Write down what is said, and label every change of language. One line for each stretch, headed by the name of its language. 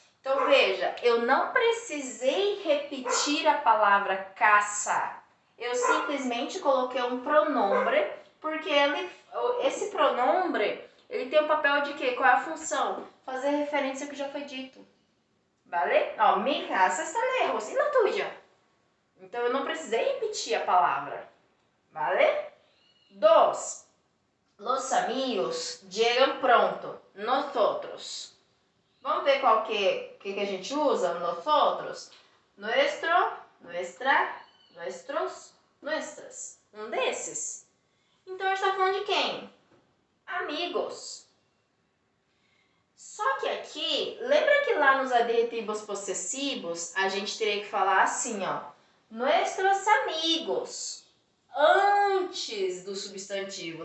Portuguese: Então veja, eu não precisei repetir a palavra caça. Eu simplesmente coloquei um pronome, porque esse pronome, ele tem o papel de quê? Qual é a função? Fazer referência ao que já foi dito.
Spanish: Vale? Ó, mi casa está lejos. E na tuya?
Portuguese: Então eu não precisei repetir a palavra.
Spanish: Vale? 2. Los amigos llegan pronto. Nosotros.
Portuguese: Vamos ver qual que a gente usa?
Spanish: Nosotros. Nuestro, nuestra, nuestros, nuestras.
Portuguese: Um desses. Então a gente está falando de quem? Amigos. Só que aqui, lembra que lá nos adjetivos possessivos a gente teria que falar assim, ó.
Spanish: Nuestros amigos.
Portuguese: Antes do substantivo.